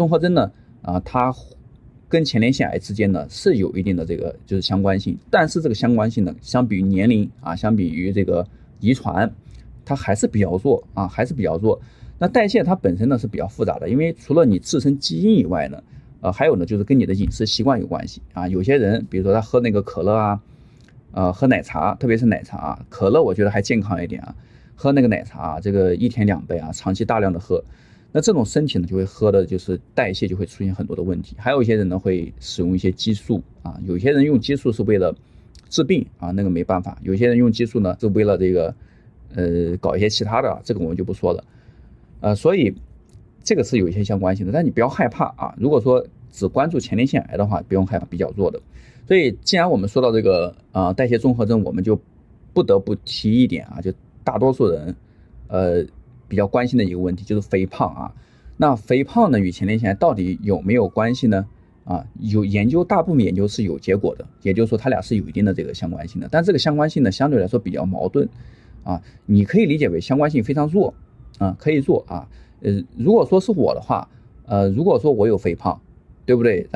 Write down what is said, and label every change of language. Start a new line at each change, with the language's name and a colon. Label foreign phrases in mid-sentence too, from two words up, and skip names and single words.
Chinese: 合徵呢它跟前列腺癌之間呢是有一定的这個就是相關性，但是這個相關性呢，相比於年齡相比於這個遺傳，它還是比較弱那代謝它本身呢是比較複雜的，因為除了你自身基因以外呢，還有呢就是跟你的飲食習慣有關係有些人比如說他喝那個可樂喝奶茶，特別是奶茶可樂我覺得還健康一點喝那個奶茶這個1天2杯長期大量的喝。那這種身體呢就會喝的就是代謝就會出現很多的問題，還有一些人呢會使用一些激素有些人用激素是為了治病那個沒辦法，有些人用激素呢是為了這個搞一些其他的这個我們就不說了所以這個是有一些相關性的，但你不要害怕如果說只關注前列腺癌的話不用害怕，比較弱的。所以既然我们說到這個代謝綜合徵，我們就不得不提一點就大多數人比較關心的一個問題就是肥胖那肥胖呢與前列腺癌到底有沒有關係呢？有研究，大部分研究是有結果的，也就是說它倆是有一定的這個相關性的，但這個相關性呢相對來說比較矛盾你可以理解為相關性非常弱可以做如果說是我的話如果說我有肥胖，對不對？